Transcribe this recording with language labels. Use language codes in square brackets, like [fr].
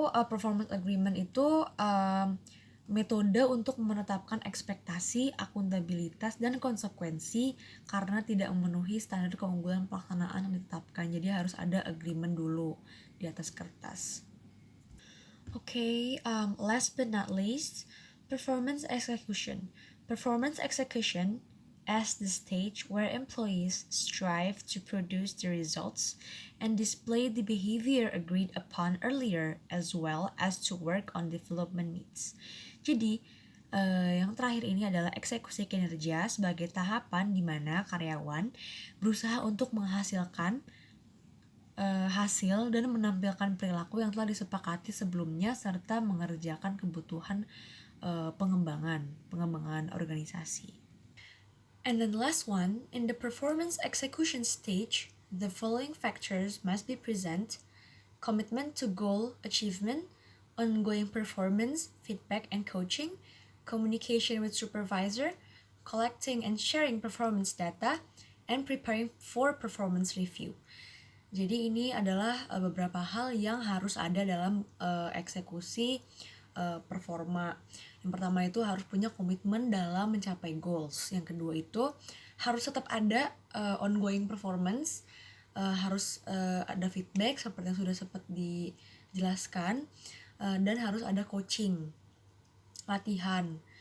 [id] Performance agreement itu metode untuk menetapkan ekspektasi, akuntabilitas, dan konsekuensi karena tidak memenuhi standar keunggulan pelaksanaan yang ditetapkan. Jadi harus ada agreement dulu di atas kertas. [en] Okay, last but not least, performance execution. Performance execution as the stage where employees strive to produce the results and display the behavior agreed upon earlier as well as to work on development needs. [id] Jadi, yang terakhir ini adalah eksekusi kinerja sebagai tahapan di mana karyawan berusaha untuk menghasilkan hasil dan menampilkan perilaku yang telah disepakati sebelumnya serta mengerjakan kebutuhan pengembangan organisasi. [en] And then last one, in the performance execution stage, the following factors must be present: commitment to goal achievement, ongoing performance, feedback and coaching, communication with supervisor, collecting and sharing performance data, and preparing for performance review. [id] Jadi ini adalah beberapa hal yang harus ada dalam eksekusi performa. Yang pertama itu harus punya komitmen dalam mencapai goals. Yang kedua itu harus tetap ada ongoing performance, harus ada feedback seperti yang sudah sempat dijelaskan, dan harus ada coaching, pelatihan.